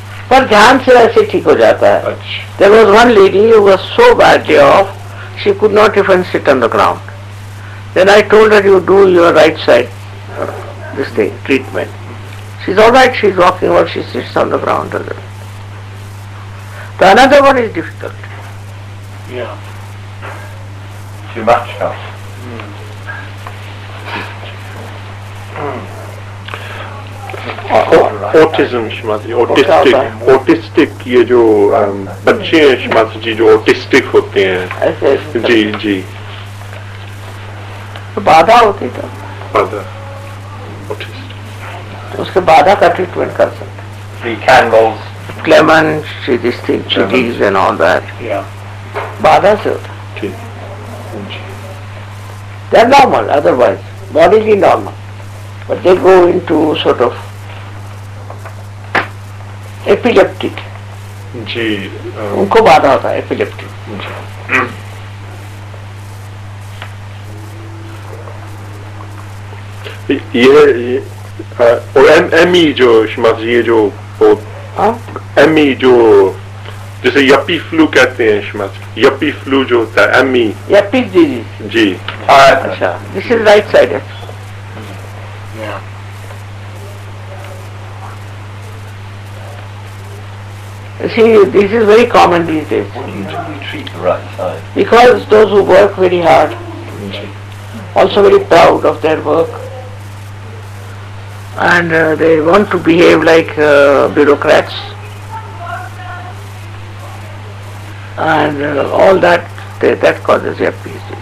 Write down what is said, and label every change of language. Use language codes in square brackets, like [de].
[hi] पर ध्यान से ऐसे ठीक हो जाता है. [en] There was one lady who was so badly off, she could not even sit on the ground. Then I told her, you do your right side, this thing, treatment. She's all right, she's walking about, she sits on the ground. The another one is difficult. Yeah. Too much stuff. [hi] Autism, Shrimatji, autistic ये जो बच्चे हैं Shrimatji जी जो autistic होते हैं. जी जी. तो बाधा होती तो बाधा. Autistic. उसके बाधा का ट्रीटमेंट कर सकते. [en] 3 candles. Clemens, this thing, chilies and all that. Yeah. [hi] बाधा से होता. जी. [en] They are normal otherwise, bodily normal. But they go into sort of epileptic. [hi] जी. उनको बाधा होता है epileptic. ये और एमी जो Shrimatji ये जो एमी जो जैसे यप्पी फ्लू कहते हैं Shrimatji, यप्पी फ्लू जो होता है एमी. [en] Yuppies disease. [hi] जी. [en] अच्छा, this is right sided. Yeah. See, this is very common these days. What do you treat the right side? Because those who work very hard, also very proud of their work, and they want to behave like bureaucrats, and all that, that causes yuppies.